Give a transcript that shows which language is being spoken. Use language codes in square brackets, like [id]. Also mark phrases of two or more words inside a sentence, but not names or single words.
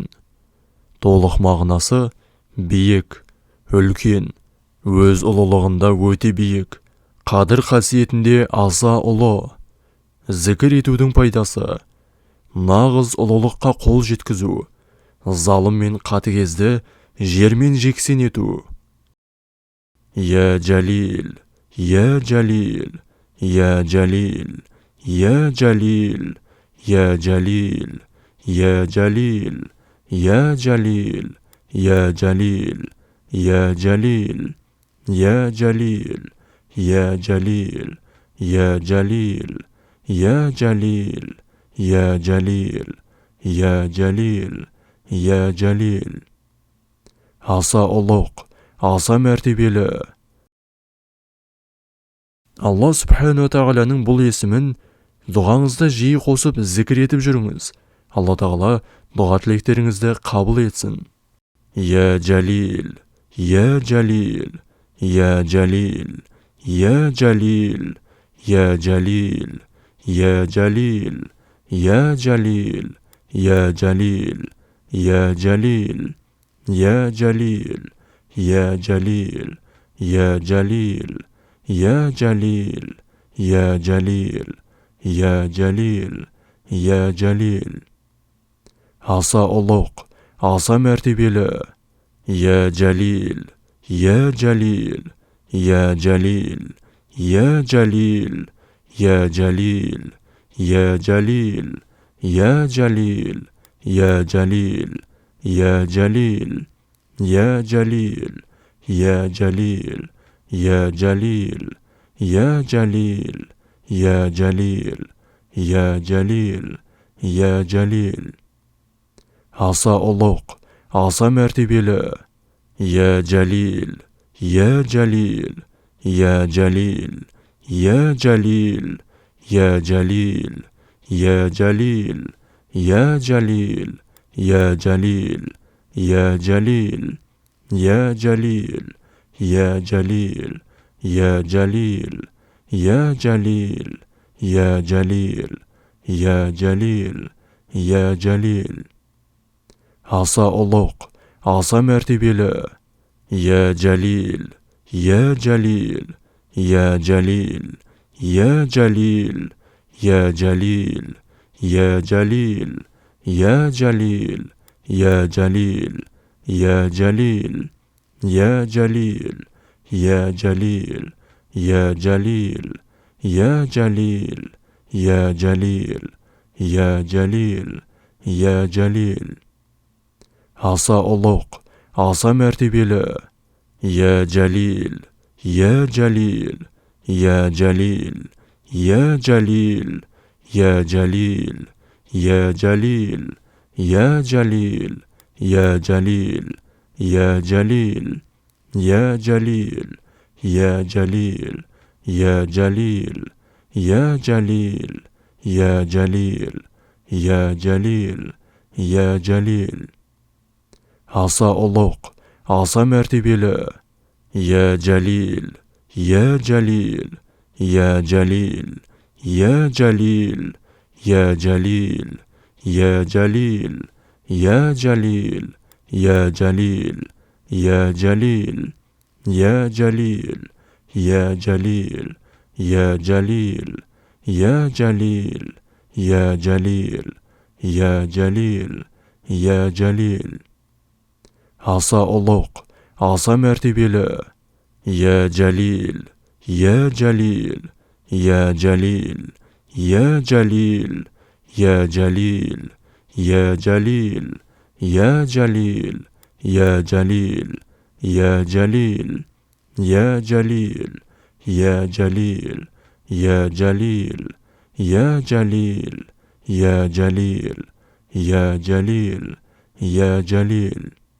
[kk] Толық мағынасы биік, үлкен, өз ұлылығында өте биік, қадір қасиетінде аса ұлы. Зікір етудің пайдасы: нағыз ұлылыққа қол жеткізу, залым мен қатыгезді жермен жексен ету. [ar] يا جليل، يا جليل، يا جليل، يا جليل، يا جليل، يا جليل، يا جليل، يا جليل، يا جليل، يا جليل، يا جليل، يا جليل، يا جليل، يا جليل، يا جليل، يا جليل. [kk] Аса ұлық, аса мәртебелі. Алла Субхану Тағаланың бұл есімін дұғаңызда жиі қосып зікір етіп жүріңіз. Алла Тағала дұға тілектеріңізді қабыл етсін. [ar] يا جليل، يا جليل، يا جليل، يا جليل، يا جليل، يا جليل، يا جليل، يا جليل، يا جليل، يا جليل، يا جليل، يا جليل، يا جليل، يا جليل، يا جليل، يا جليل. [kk] Аса ұлық, аса мәртебелі. [ar] يا جليل، يا جليل، يا جليل، يا جليل، يا جليل، يا جليل، يا جليل، يا جليل، يا جليل، يا جليل، يا جليل، يا جليل، يا جليل، يا جليل، يا جليل، يا جليل. [kk] Аса ұлық, аса мәртебелі. [ar] يا جليل، يا جليل، يا جليل، يا جليل، يا جليل، يا جليل، يا جليل، يا جليل، يا جليل، يا جليل، يا جليل، يا جليل، يا جليل، يا جليل، يا جليل، يا جليل. [kk] Аса ұлық, аса мәртебелі. [ar] يا جليل، يا جليل، يا جليل، يا جليل، يا جليل، يا جليل، يا جليل، يا جليل، يا جليل، يا جليل، يا جليل، يا جليل، يا جليل، يا جليل، يا جليل، يا جليل. [kk] Аса ұлық, аса мәртебелі. [ar] يا جليل، يا جليل، يا جليل، يا جليل، يا جليل، يا جليل، يا جليل، يا جليل، يا جليل، يا جليل، يا جليل، يا جليل، يا جليل، يا جليل، يا جليل، يا جليل. [kk] Аса ұлық, аса мәртебелі. [ar] يا جليل، يا جليل، يا جليل، يا جليل، يا جليل، يا جليل، يا جليل، يا جليل، يا جليل، يا جليل، يا جليل، يا جليل، يا جليل، يا جليل، يا جليل، يا جليل. [kk] Аса ұлық, аса мәртебелі. [ar] يا جليل، يا جليل، يا جليل، يا جليل، يا جليل، يا جليل، يا جليل، يا جليل، يا جليل، يا جليل، يا جليل، يا جليل، يا جليل، يا جليل، يا جليل، يا جليل.